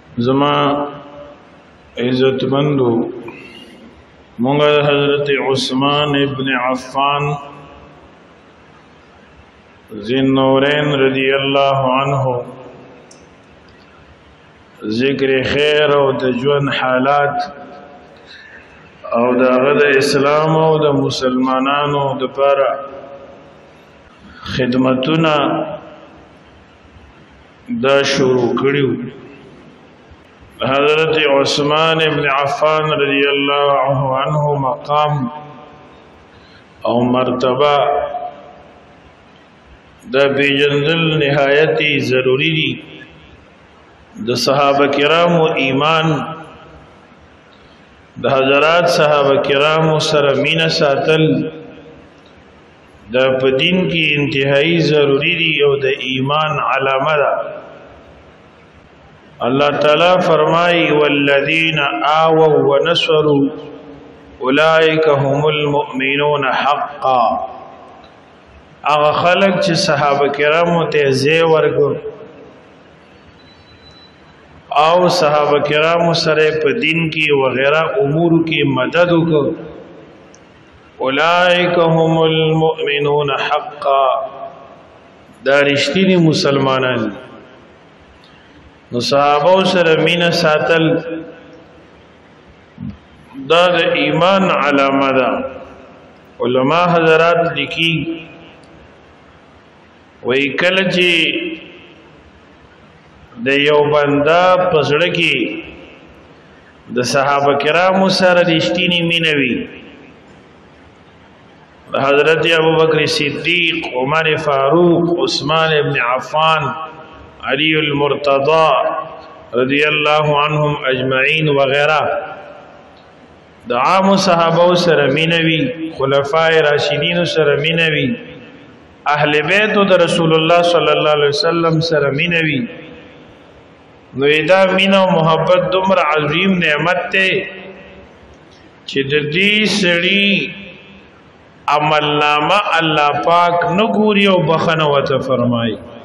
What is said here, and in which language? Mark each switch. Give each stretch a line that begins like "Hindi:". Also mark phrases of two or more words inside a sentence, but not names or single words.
Pashto: زما عزت مندو مونږ حضرت عثمان ابن عفان ذی النورین
Arabic: رضی اللہ عنہ
Pashto: ذکر خیر او د ژوند حالات او د غد اسلام او د مسلمانانو د لپاره خدمتونه دا شروع کړیو. حضرت عثمان ابن عفان
Arabic: رضی اللہ عنہ
Pashto: مقام او مرتبہ دا پیجندل نہایتی ضروری دی. د صحابه کرامو ایمان د حضرات صحابه کرامو سره مینه ساتل د په دین کې انتهایی ضروری دی او د ایمان علامه ده.
Arabic: اللہ تعالی فرمائی والذین آووا ونصروا اولئک هم المؤمنون حقا.
Pashto: اغا خلق چې صحابه کرامو ته ځای ورکړ او صحابه کرامو سره په دین کې وغیرہ امور کې مدد وکړ
Arabic: اولئک هم المؤمنون حقا
Pashto: دا رښتینی مسلمانان. نو صحابه سره مینه ساتل دا د ایمان علامه ده. علما حضرات لیکي وای کله چې د یو بنده په زړه کې د صحابه کرامو سره رښتینی مینه وي، حضرت ابوبکر صدیق، عمر فاروق، عثمان ابن عفان، علی المرتضی
Arabic: رضی اللہ عنہم اجمعین
Pashto: وغیرہ د عام صحابه سره مینه وي، خلفای راشدین سره مینه وي، اهل بیت د رسول الله
Arabic: صلی الله علیه وسلم
Pashto: سره مینه وي. نو دا مینه او محبت دومره عظیم نعمت ته چې د دې سړي عمل نامه الله پاک نه ګوري او بخنه وته فرمایي.